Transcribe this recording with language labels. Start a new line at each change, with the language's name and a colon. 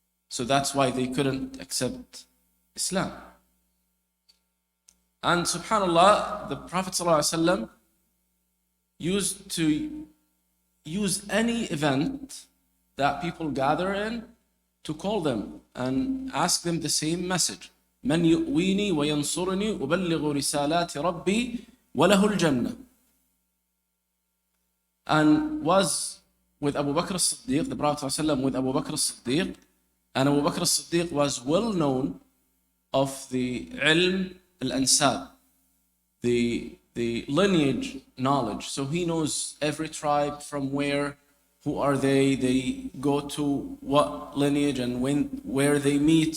English: So that's why they couldn't accept Islam. And subhanAllah, the Prophet ﷺ used to use any event that people gather in to call them and ask them the same message.
Arabic: من يؤويني وينصرني أبلغ رسالات ربي وله الجنة.
English: And was with Abu Bakr as-Siddiq, the Prophet ﷺ with Abu Bakr as-Siddiq, and Abu Bakr as-Siddiq was well known of the ilm al-ansab, the lineage knowledge. So he knows every tribe from where, who are they go to what lineage and where they meet.